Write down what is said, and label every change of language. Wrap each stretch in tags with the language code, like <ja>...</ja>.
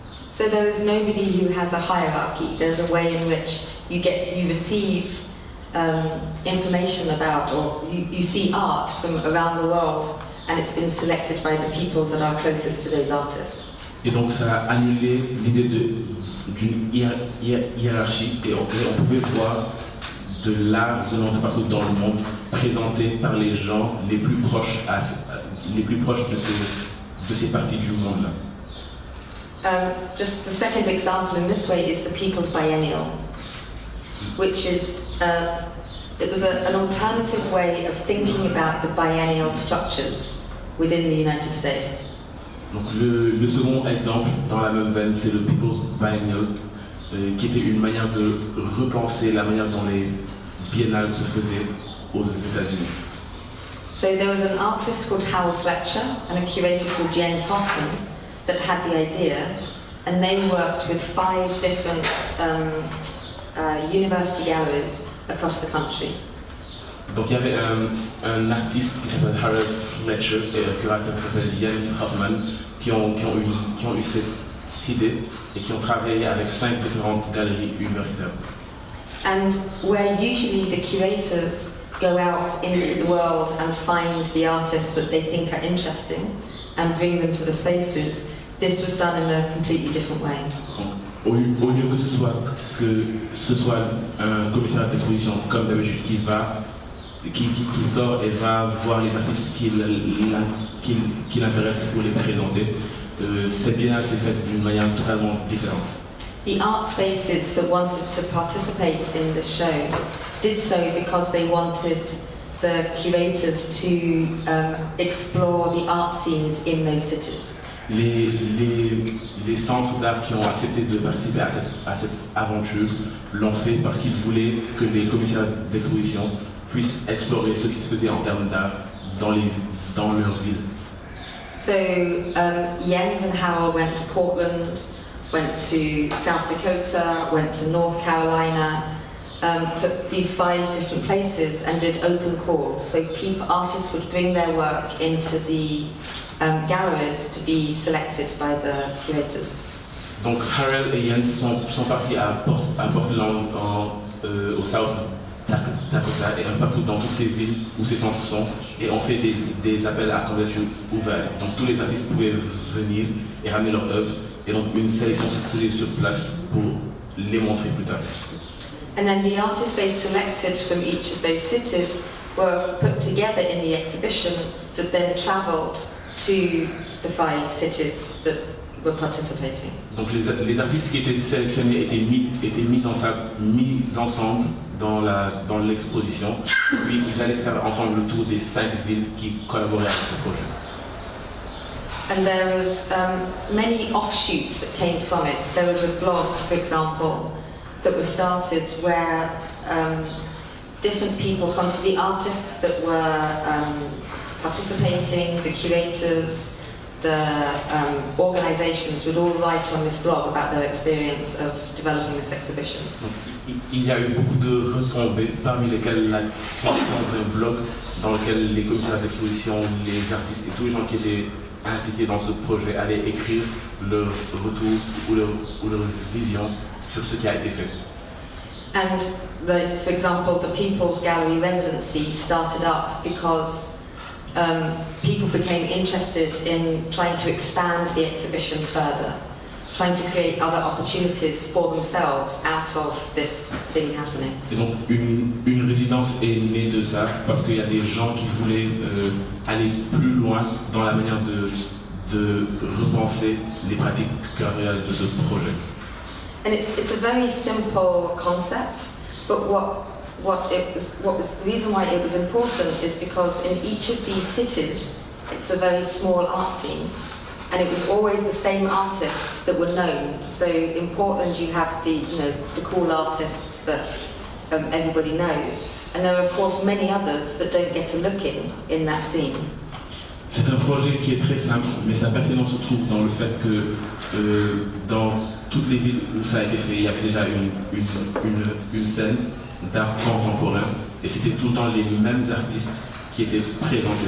<en>So there is nobody who has a hierarchy. There's a way in which you receive information about, or you see art from around the world, and it's been selected by the people that are closest to those artists.</en> <fr>Et donc ça a annulé l'idée d'une hiérarchie et on pouvait voir de l'art venant de partout dans le monde présenté par les gens les plus proches de ces parties du monde là.</fr> <en>Just the second example in this way is the People's Biennial, which is it was an alternative way of thinking about the biennial structures within the United States.</en> <fr>Donc le second exemple dans la même veine, c'est le People's Biennial, qui était une manière de repenser la manière dont les biennales se faisaient aux États-Unis.</fr> <en>So there was an artist called Howell Fletcher and a curator called Jens Hoffman that had the idea, and they worked with 5 different university galleries across the country.</en> <fr>Donc il y avait un artiste qui s'appelle Howell Fletcher et un curateur qui s'appelle Jens Hoffman qui ont eu cette idée et qui ont travaillé avec 5 différentes galeries universitaires.</fr> <en>And where usually the curators go out into the world and find the artists that they think are interesting and bring them to the spaces, this was done in a completely different way.</en> <fr>Au lieu que ce soit un commissaire d'exposition comme d'habitude qui sort et va voir les artistes qui l'intéressent pour les présenter, cette biennale s'est faite d'une manière totalement différente.</fr> <en>The art spaces that wanted to participate in the show did so because they wanted the curators to explore the art scenes in those cities.</en> <fr>Les centres d'art qui ont accepté de participer à cette aventure l'ont fait parce qu'ils voulaient que les commissaires d'exposition puissent explorer ce qui se faisait en termes d'art dans leur ville.</fr> <en>So Jens and Howell went to Portland, went to South Dakota, went to North Carolina, took these 5 different places and did open calls. So artists would bring their work into the galleries to be selected by the curators.</en> <fr>Donc Harold et Jens sont partis à Portland au South Dakota et un partout dans toutes ces villes où ces centres sont et ont fait des appels à candidature ouverts. Donc tous les artistes pouvaient venir et ramener leur œuvre et donc une sélection se faisait sur place pour les montrer plus tard.</fr> <en>And then the artists they selected from each of those cities were put together in the exhibition that then travelled to the 5 cities that were participating.</en> <fr>Donc les artistes qui étaient sélectionnés étaient mis ensemble dans l'exposition, puis ils allaient faire ensemble le tour des 5 villes qui collaboraient avec ce projet.</fr> <en>And there was many offshoots that came from it. There was a blog, for example, that was started where different people, the artists that were participating, the curators, the organizations would all write on this blog about their experience of developing this exhibition.</en> <fr>il y a eu beaucoup de retombées, parmi lesquelles la création d'un blog dans lequel les commissaires d'exposition, les artistes et tous les gens qui étaient impliqués dans ce projet allaient écrire leur retour ou leur vision sur ce qui a été fait.</fr> <en>And for example, the People's Gallery residency started up because people became interested in trying to expand the exhibition further, trying to create other opportunities for themselves out of this thing happening.</en> <fr>Et donc une résidence est née de ça parce qu'il y a des gens qui voulaient aller plus loin dans la manière de repenser les pratiques curatoriales de ce projet.</fr> <en>And it's a very simple concept, but the reason why it was important is because in each of these cities, it's a very small art scene, and it was always the same artists that were known. So in Portland, you have the cool artists that everybody knows, and there are of course many others that don't get a look in that scene.</en> <fr>C'est un projet qui est très simple, mais sa pertinence se trouve dans le fait que dans toutes les villes où ça a été fait, il y avait déjà une scène d'art contemporain, et c'était tout le temps les mêmes artistes qui étaient présentés.</fr>